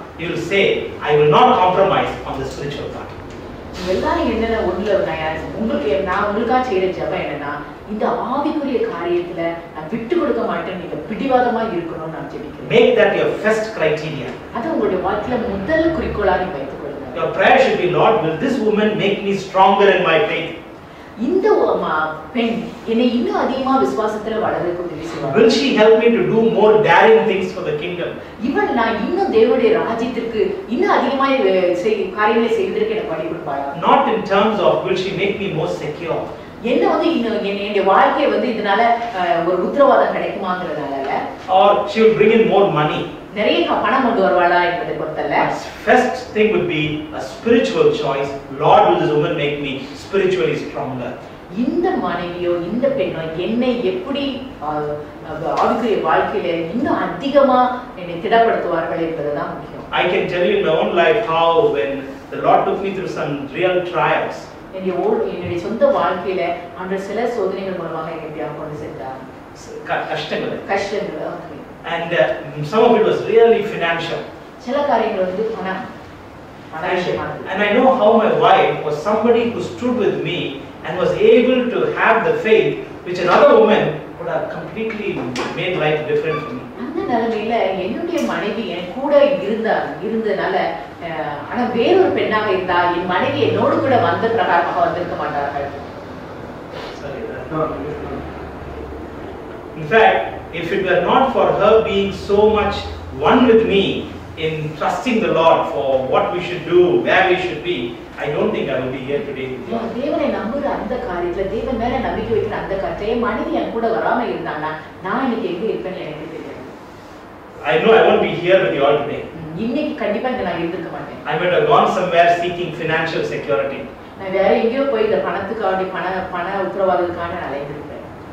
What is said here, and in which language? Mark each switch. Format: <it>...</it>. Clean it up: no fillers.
<en>You will say, I will not compromise on the spiritual part.</en> <ta>எல்லாரும் என்னென்ன நான் உங்களுக்காக செய்யற ஜெபம் என்னன்னா, இந்த ஆவிக்குரிய காரியத்துல நான் விட்டு கொடுக்க மாட்டேன், நீங்க பிடிவாதமா இருக்கணும்னு நான் ஜெபிக்கிறேன்.</ta> <en>Make that your first criteria.</en> <ta>அது உங்களுடைய வாழ்க்கையில முதல் குறிக்கோளா நீங்க வைத்துக் கொள்ளுங்க.</ta> <en>Your prayer should be, Lord, will this woman make me stronger in my faith?</en> <ta>இந்த பெண் என்னை இன்னும் அதிகமா விசுவாசத்துல வளர்றதுக்கு உதவி செய்வார்.</ta> <en>Will she help me to do more daring things for the kingdom?</en> <ta>இவள் நான் இன்னும் தேவனுடைய ராஜ்யத்திற்கு இன்னும் அதிகமா காரியங்களை செய்வதற்கு எனக்கு வழி கொடுப்பாளா?</ta> <en>Not in terms of will she make me more secure.</en> <ta>என்ன வந்து என்னுடைய வாழ்க்கையை வந்து இதனால ஒரு உத்தரவாதம் கிடைக்குமாங்கிறதால இல்ல.</ta> <en>Or she will bring in more money.</en> <ta>நிறைய பணம் கொண்டு வருவாளா என்பதை பொறுத்தல்ல.</ta> <en>First thing would be a spiritual choice. Lord, will this woman make me spiritually stronger?</en> <ta>இந்த மனைவியோ இந்த பெண்ணோ என்னை எப்படி ஆவிக்குரிய வாழ்க்கையில இன்னும் அதிகமா என்னை திடப்படுத்துவார்கள் என்பதுதான் முக்கியம்.</ta> <en>I can tell you in my own life how when the Lord took me through some real trials.</en> <ta>என்னுடைய சொந்த வாழ்க்கையில ஆண்டவர் சில சோதனைகள் மூலமாக என்னை கொண்டு சென்றார். கஷ்டங்கள்.</ta> <en>And some of it was really financial.</en> <ta>சில காரியங்கள் வந்து பணம்.</ta> <en>And I know how my wife was somebody who stood with me and was able to have the faith which another woman would have completely made life different for me.</en> <ta>அந்த நிலைமையில என்னுடைய மனைவி என் கூட இருந்தனால, ஆனா வேறொரு பெண்ணாக இருந்தா என் மனைவி என்னோடு கூட வந்த பிரகாரமாக வந்திருக்க மாட்டார்கள்.</ta> <en>In fact, if it were not for her being so much one with me in trusting the Lord for what we should do, where we should be, I don't think I will be here today with you.</en> <ta>தேவனை நம்புற அந்த காரியத்துல, தேவன் மேல நம்பிக்கை வைக்கிற அந்த காரியத்துல என் மனைவி என் கூட வராம இருந்தானா நான் இன்னைக்கு எங்க இருப்பேன்னு எனக்கு தெரியாது.</ta> <en>I know I won't be here with you all today.</en> <ta>இன்னைக்கு கண்டிப்பா இங்க நான் இருந்திருக்க மாட்டேன்.</ta> <en>I might have gone somewhere seeking financial security.</en> <ta>நான் வேற எங்கேயோ போய் இந்த பணத்துக்காக பண உத்தரவாதத்துக்காக நான் அலைந்திருப்பேன்.</ta>